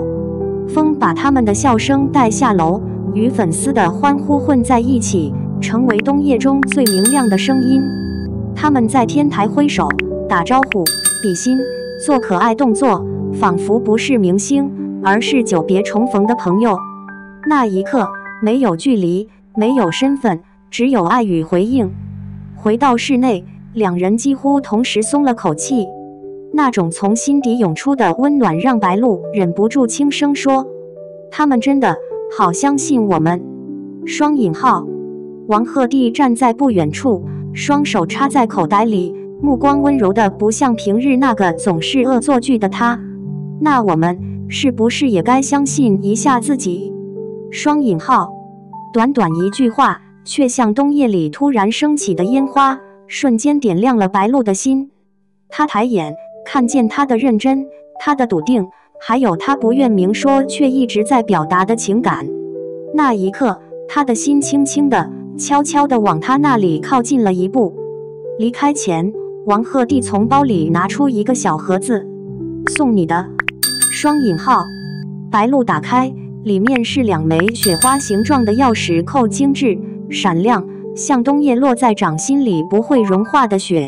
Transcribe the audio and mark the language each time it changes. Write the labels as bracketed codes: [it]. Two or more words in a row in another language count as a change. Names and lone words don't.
[zh] 風把他們的笑聲帶下樓，與粉絲的歡呼混在一起，成為冬夜中最明亮的聲音。他們在天台揮手、打招呼、比心、做可愛動作，仿佛不是明星，而是久別重逢的朋友。那一刻，沒有距離，沒有身份，只有愛與回應。回到室內，兩人幾乎同時鬆了口氣，那種從心底湧出的溫暖讓白露忍不住輕聲說：“他們真的好相信我們。” 雙引號，王鶴棣站在不遠處，雙手插在口袋裡，目光溫柔的不像平日那個總是惡作劇的他。那我們是不是也該相信一下自己？雙引號，短短一句話，卻像冬夜裡突然升起的煙花，瞬間點亮了白露的心。他抬眼看見他的認真，他的篤定，還有他不願明說卻一直在表達的情感。那一刻，他的心輕輕的、悄悄地往他那裡靠近了一步。離開前，王鶴棣從包裡拿出一個小盒子，送你的。雙引號，白露打開，裡面是2枚雪花形狀的鑰匙扣，精緻閃亮，像冬夜落在掌心裡不會融化的雪。